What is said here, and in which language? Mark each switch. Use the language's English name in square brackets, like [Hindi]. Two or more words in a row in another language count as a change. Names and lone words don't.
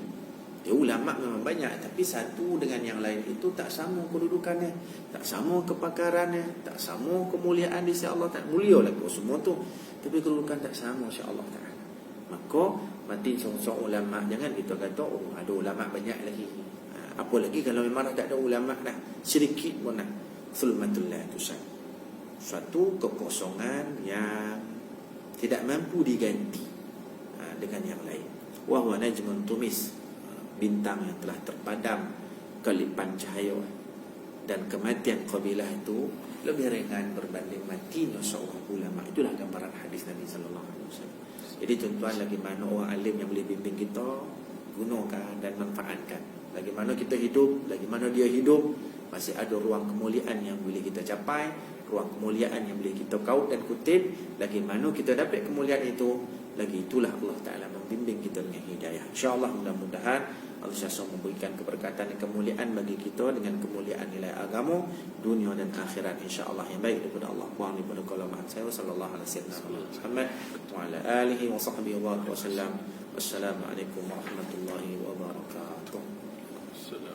[Malay] Ulama memang banyak, tapi satu dengan yang lain itu tak sama kedudukannya, tak sama kepakarannya, tak sama kemuliaan di sisi Allah. Tak mulia lah semua tu, tapi kedudukan tak sama [Arabic] إن شاء الله تعالى. [Malay] Maka mati seorang ulama, jangan kita kata oh ada ulama banyak lagi. Apa lagi kalau memang tak ada ulama dah, sedikit pun dah. [Arabic] ظلمة لا تسد. [Malay] Suatu kekosongan yang tidak mampu diganti dengan yang lain. [Arabic] وهو نجم طمس, [Malay] bintang yang telah terpadam kelipan cahaya. Dan kematian kabilah itu lebih ringan berbanding matinya seorang ulama. Itulah gambaran hadis Nabi [Arabic] صلى الله عليه وسلم. [Malay] Jadi tuan-tuan, lagi mana orang alim yang boleh bimbing kita, gunakan dan manfaatkan. Lagi mana kita hidup, lagi mana dia hidup, masih ada ruang kemuliaan yang boleh kita capai, ruang kemuliaan yang boleh kita kaut dan kutip. Lagi mana kita dapat kemuliaan itu, lagi itulah Allah Ta'ala membimbing kita dengan hidayah. InsyaAllah mudah-mudahan Allah SWT memberikan keberkatan dan kemuliaan bagi kita dengan kemuliaan nilai agama, dunia dan akhirat insyaAllah yang baik daripada Allah. [Arabic] Wa daripada kalaman saya صلى الله عليه وسلم محمد وعلى آله وصحبه وسلم. والسلام عليكم ورحمة الله وبركاته.